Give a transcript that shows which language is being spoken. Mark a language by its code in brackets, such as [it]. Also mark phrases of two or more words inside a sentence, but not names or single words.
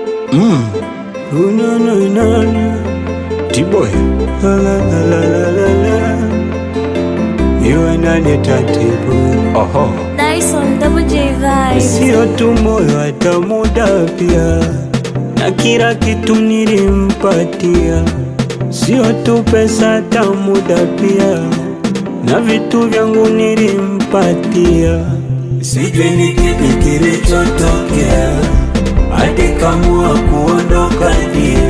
[en] No, no, no, no. T-boy. La la la la la la. You and I need a T-boy. Nice on Double J Vibes. [sw] Sio tu moyo hata muda pia, na kila kitu nilimpatia. Sio tu pesa hata muda pia, na vitu vyangu nilimpatia. Sijui ni kipi kilichotokea hadi kamua kuondoka dia.